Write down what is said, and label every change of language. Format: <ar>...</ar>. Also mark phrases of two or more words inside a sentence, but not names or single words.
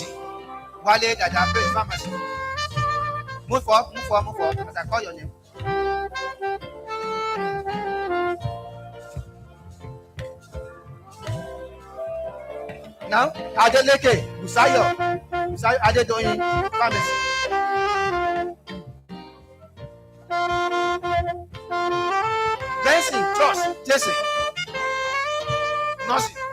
<en>Wale Dada Praise Pharmacy. Move up. As I call your name. Now, Adeleke Busayo Adedoyin Pharmacy. Benson Trust Jesse. Nursing.</en>